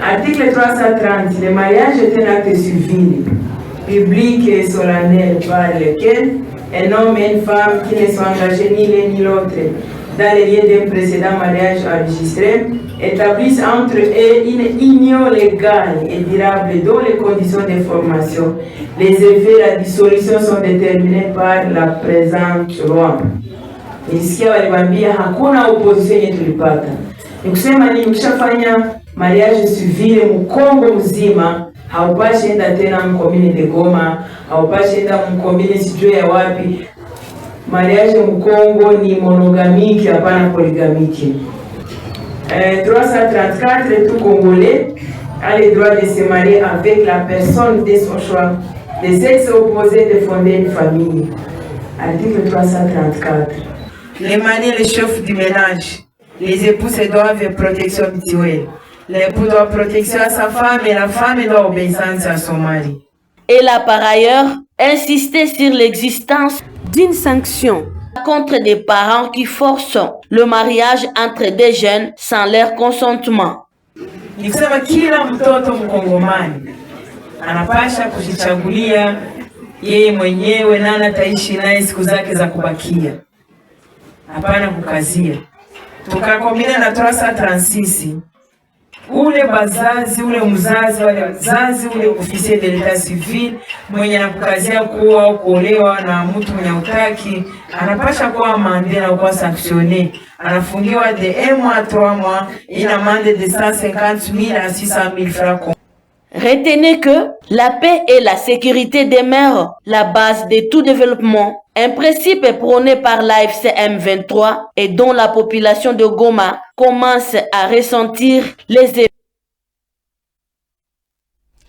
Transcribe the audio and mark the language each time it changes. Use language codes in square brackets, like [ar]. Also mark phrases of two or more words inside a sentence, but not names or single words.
[fr] Article 330, le mariage est un acte civil, public et solennel par lequel un homme et une femme qui ne sont engagés ni l'un ni l'autre dans les lieux d'un précédent mariage enregistré établissent entre eux une union légale et durable dont les conditions de formation, les effets et la dissolution sont déterminés par la présente loi. [sw] Nisikia walibambia hakuna opposition yenye tulipata. Ni kusema ni ukishafanya [fr] mariage civil [sw] mkongo mzima, haupashi enda tena mkomini de Goma, haupashi enda mkomini sijue ya wapi. Mariage mkongo ni monogamike, hapana polygamike. [fr] 334, tout Congolais a le droit de se marier avec la personne de son choix, de sexe opposé, de fonder une famille. Article 334. Les maris, les chefs du ménage, les époux se doivent protection mutuelle. L'époux doit protection à sa femme et la femme doit obéissance à son mari. Elle a par ailleurs insisté sur l'existence d'une sanction contre des parents qui forcent le mariage entre des jeunes sans leur consentement. [sw] Ni kusema kila mtoto Mkongomani anapasha kujichagulia yeye mwenyewe nani ataishi naye siku zake za kubakia. Hapana kukazia. Tukakombina na 336. Ule bazazi, ule mzazi, wale wazazi, ule [fr] officier de l'état civil [sw] mwenye anakukazia kuwa au kuolewa na mtu mwenye utaki, anapasha kuwa amande na kuwa sanctionné. [fr] Anafungiwa de 1 mois à 3 mois, une amende de 150 000 à 600 000 francs. Retenez que la paix et la sécurité demeurent la base de tout développement, un principe prôné par l'AFSM 23 et dont la population de Goma commence à ressentir les effets.